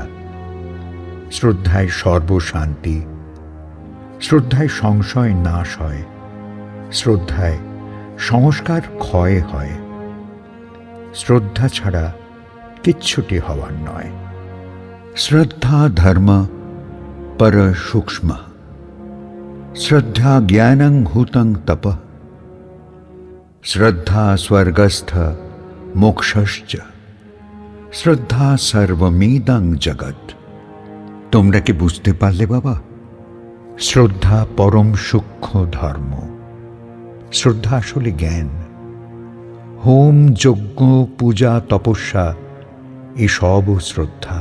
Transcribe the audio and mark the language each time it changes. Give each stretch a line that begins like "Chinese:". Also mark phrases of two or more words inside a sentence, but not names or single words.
Bangla: শ্রদ্ধায় সর্বশান্তি, শ্রদ্ধায় সংশয় নাশ হয়, শ্রদ্ধায় সংস্কার ক্ষয় হয়। শ্রদ্ধা ছাড়া কিচ্ছুটি হওয়ার নয়।
Sanskrit: শ্রদ্ধা ধর্ম पर सूक्ष्म, श्रद्धा ज्ञानं भूतं तप, श्रद्धा स्वर्गस्थ मोक्षश्च, শ্রদ্ধা সর্বমিদং জগৎ।
Bangla: তোমরা কি বুঝতে পারলে বাবা? শ্রদ্ধা পরম সূক্ষ্ম ধর্ম। শ্রদ্ধা আসলে জ্ঞান। হোম, যজ্ঞ, পূজা, তপস্যা এসবও শ্রদ্ধা।